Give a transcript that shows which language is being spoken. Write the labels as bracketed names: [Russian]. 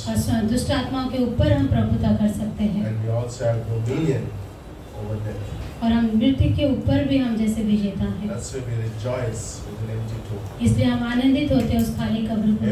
[Hindi] और दुष्ट आत्माओं के ऊपर हम प्रभुता कर सकते हैं। [English] And we also have dominion over death. [Hindi] और हम मृत्यु के ऊपर भी हम जैसे विजेता हैं। [English] That's why we rejoice with an empty tomb. [Hindi] इसलिए हम आनंदित होते हैं उस खाली कब्र को